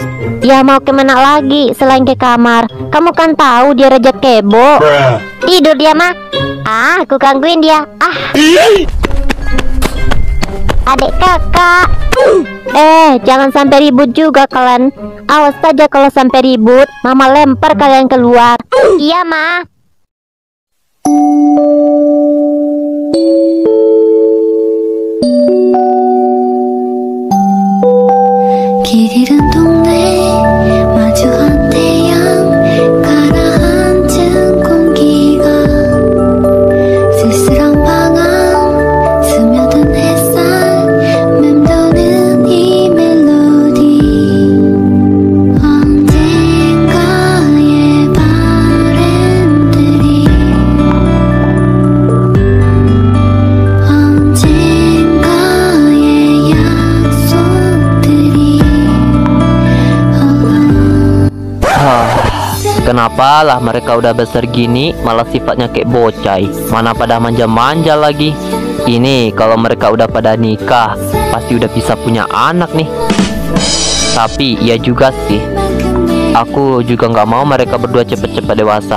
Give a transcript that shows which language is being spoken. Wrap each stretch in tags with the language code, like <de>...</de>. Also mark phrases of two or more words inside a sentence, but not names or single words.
<id>Ya mau kemana lagi selain ke kamar? Kamu kan tahu dia rejek kebo. Tidur dia mah. Ah, aku gangguin dia. Ah. Adik kakak. Jangan sampai ribut juga kalian. Awas saja kalau sampai ribut, mama lempar kalian keluar. Iya ma.</id> <ko>길 잃은 동네 마주한 태양 가라앉은 공기가 쓸쓸한 방황 스며든 햇살 맴도는 이 멜로디 언젠가의 바램들이 언젠가의 약속들이</ko> <id>Kenapa lah mereka udah besar gini malah sifatnya kayak bocai. Mana pada manja-manja lagi. Ini kalau mereka udah pada nikah pasti udah bisa punya anak nih. Tapi ya juga sih, aku juga nggak mau mereka berdua cepet-cepet dewasa.</id>